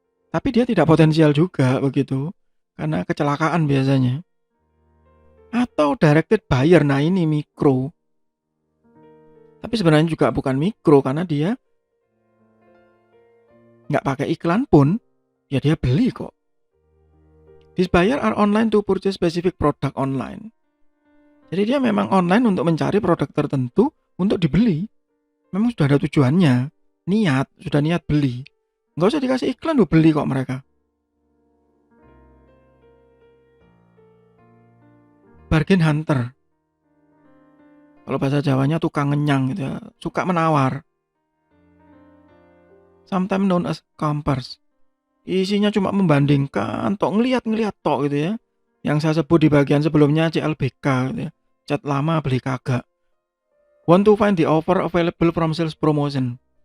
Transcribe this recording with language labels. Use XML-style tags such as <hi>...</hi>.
<id>Tapi dia tidak potensial juga begitu. Karena kecelakaan biasanya. Atau directed buyer. Nah, ini mikro. Tapi sebenarnya juga bukan mikro karena dia nggak pakai iklan pun, ya dia beli kok.</id> <en>These buyer are online to purchase specific product online.</en> <id>Jadi dia memang online untuk mencari produk tertentu untuk dibeli. Memang sudah ada tujuannya, sudah niat beli. Nggak usah dikasih iklan, beli kok mereka. Bargain hunter. Kalau bahasa Jawanya tukang ngenyang gitu ya, suka menawar.</id> <en>Sometimes known as compares.</en> <id>Isinya cuma membandingkan, ngeliat tok gitu ya. Yang saya sebut di bagian sebelumnya CLBK gitu ya. Chat lama beli kagak.</id> <en>Want to find the offer available from sales promotion.</en>